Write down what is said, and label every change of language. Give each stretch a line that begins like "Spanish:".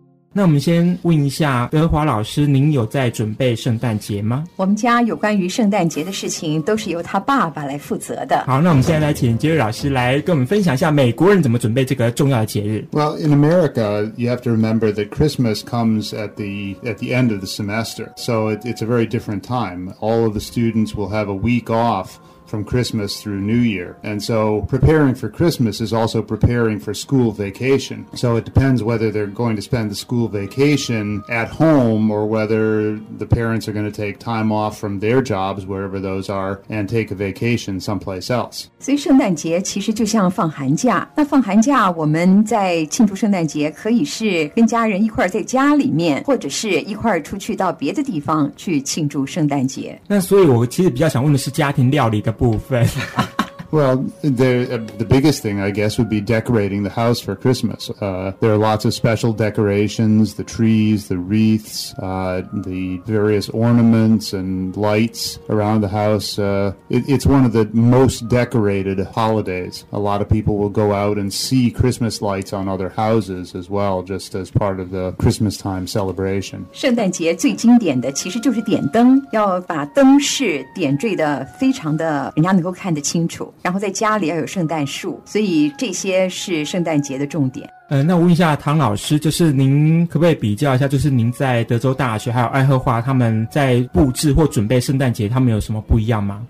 Chinese: 那我们先问一下德华老师，您有在准备圣诞节吗？我们家有关于圣诞节的事情都是由他爸爸来负责的。好，那我们现在来请杰瑞老师来跟我们分享一下美国人怎么准备这个重要的节日。
English: Well, in America, you have to remember that Christmas comes at the end of the semester. So it's a very different time. All of the students will have a week offfrom Christmas through New Year. And so preparing for Christmas is also preparing for school vacation. So it depends whether they're going to spend the school vacation at home or whether the parents are going to take time off from their jobs, wherever those are, and take a vacation someplace else.
Chinese: 所以圣诞节其实就像放寒假。那放寒假我们在庆祝圣诞节可以是跟家人一块在家里面，或者是一块出去到别的地方去庆祝圣诞节。那所以我其实比较想问的是家庭料理的部分。
English: Well, the biggest thing, I guess, would be decorating the house for Christmas. There are lots of special decorations, the trees, the wreaths, the various ornaments and lights around the house. It's one of the most decorated holidays. A lot of people will go out and see Christmas lights on other houses as well, just as part of the Christmas time celebration.
Chinese: 圣诞节最经典的其实就是点灯，要把灯饰点缀的非常的，人家能够看得清楚。然后在家里要有圣诞树，所以这些是圣诞节的重点。那我问一下唐老师，就是您可不可以比较一下，就是您在德州大学还有爱荷华他们在布置或准备圣诞节他们有什么不一样吗？